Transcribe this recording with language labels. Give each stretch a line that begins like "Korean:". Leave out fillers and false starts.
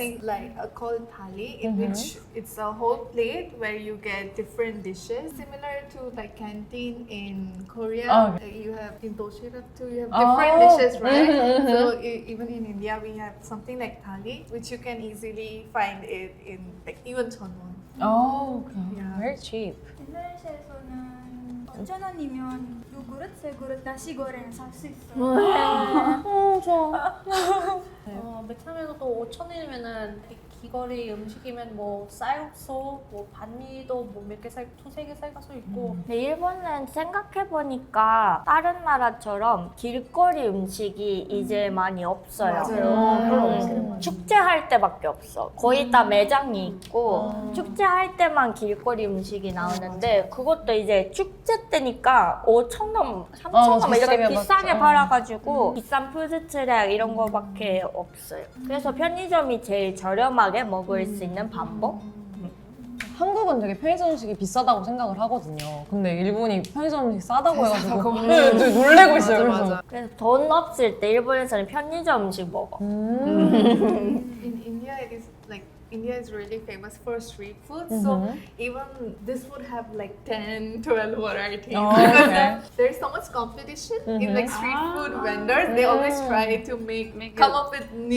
English: thing like called thali, in which it's a whole plate where you get different dishes, similar to like canteen in Korea. Oh. You have in doshirap too. You have different dishes, right? So even in India, we have something like thali, which you can easily find it in like even 1,000won. Oh, okay. Yeah. Very cheap.
Korean: 인도네시아에서는 5,000원이면 두 그릇, 세 그릇 나시고랭 살 수 있어요. 좋아. 베트남에서도 5,000원이면은 귀걸이 음식이면 뭐 쌀국수, 뭐 반미도 뭐 몇 개 살, 두세 개 살 가수 있고. 근데 일본은 생각해보니까 다른 나라처럼 길거리 음식이 이제 많이 없어요. 맞아요. 축제할 때밖에 없어. 거의 다 매장이 있고 축제할 때만 길거리 음식이 나오는데 그것도 이제 축제 때니까 5,000원, 3,000원 이렇게 비싸게 비싸게 맞죠. 팔아가지고 비싼 푸드트랙 이런 거밖에 없어요. 그래서 편의점이 제일 저렴하게 먹을 수 있는 방법? 한국은 되게 편의점 음식이 비싸다고 생각을 하거든요. 근데 일본이 편의점 음식 싸다고 해가지고 네, 되게 놀래고 있어요. 그래서. 그래서 돈 없을 때 일본에서는 편의점 음식 먹어.
English: In India, it is like India is really famous for street food. So even this would have like 10, 12 varieties. Oh, Because okay. there's so much competition in like street food vendors. They always try to come up with new,